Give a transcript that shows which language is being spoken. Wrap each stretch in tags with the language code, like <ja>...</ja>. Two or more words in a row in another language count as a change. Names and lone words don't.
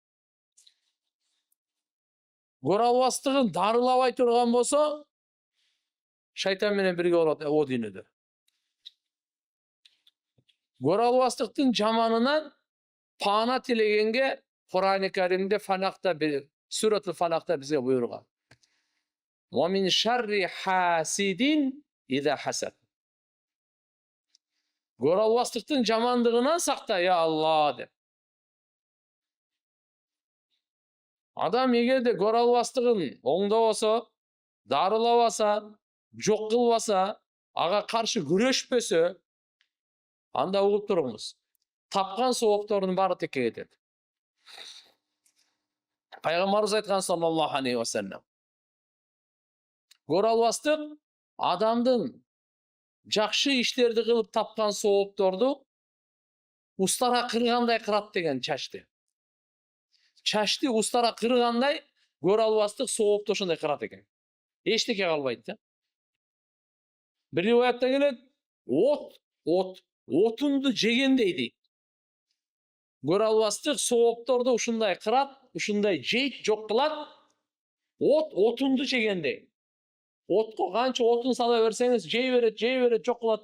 <ky>Көрө албастыгын дарылабай турган болсо, шайтан менен бирге болот о дүйнөдө. Көрө албастыктын жаманынан пана тилегенге Кур'ан-ы Керимде Фалакта Сүрөтүл Фалакта бизге буйруган.</ky> <ar>ومن شر حاسد إذا حسد.</ar> <ky>Көрө албастыктын жамандыгынан сакта</ky> <ar>يا الله</ar> <ky>деп. Адам эгерде көрө албастыгын оңдобосо, дарылабаса, жок кылбаса, ага каршы күрөшпөсө, анда угуп туруңуз. Тапкан сооптордун баары текке кетет. Пайгамбарыбыз айткан</ky> <ar>صلى الله عليه وسلم.</ar> <ky>Көрө албастык адамдын жакшы иштерди кылып тапкан соопторду устара кыргандай кырат деген чачты. Чачты устара кыргандай көрө албастык соопты ошондой кырат экен. Эчтеке калбайт да.</ky> <tr>Bir rivayette</tr> <ky>келет, отунду жегендей дейт. Көрө албастык соопторду ушундай кырат, ушундай жейт, жок кылат. Отунду жегендей. Отко канча отун сала берсеңиз, жей берет, жок кылат.</ky>